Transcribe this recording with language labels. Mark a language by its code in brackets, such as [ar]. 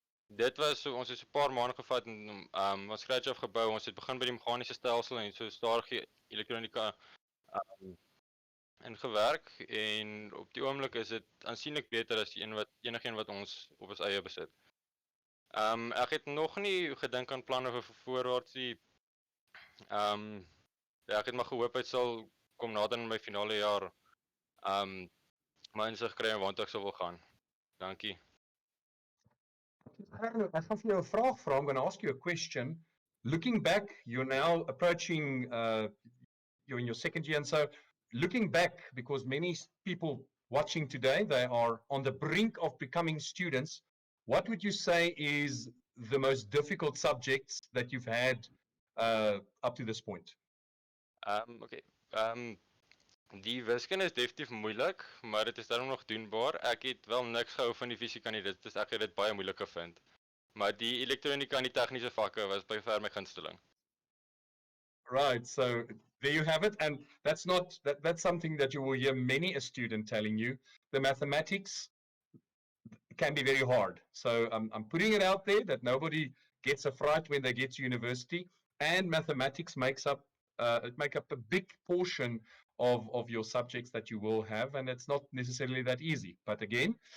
[af] Dit was so, ons het so 'n paar maande gevat en ons scratch af gebou. Ons het begin by die meganiese stelsel en so stadig elektronika ingewerk en op die oomblik is dit aansienlik beter as enigeen wat ons op ons eie besit. Ek het nog nie gedink aan planne vir voorwaarts nie. Ja, ek het maar gehoop het sal kom nader in my finale jaar. My insig kry en waant ek sou wil gaan. Dankie. Gernu, ek gaan vir jou 'n vraag vra. [en] I'm going to ask you a question. Looking back, you're now approaching, you're in your second year, and so looking back, because many people watching today, they are on the brink of becoming students, what would you say is the most difficult subjects that you've had up to this point? Okay. [af] Die wiskunde is definitief moeilik, maar dit is daarom nog doenbaar. Ek het wel niks gehou van die fisika nie, ek het dit baie moeilik gevind. Maar die elektronika en die tegniese vakke was by ver my gunsteling. [en] Right, so there you have it, and that's something that you will hear many a student telling you. The mathematics can be very hard. So I'm putting it out there that nobody gets a fright when they get to university, and mathematics makes up a big portion of your subjects that you will have, and it's not necessarily that easy. But again,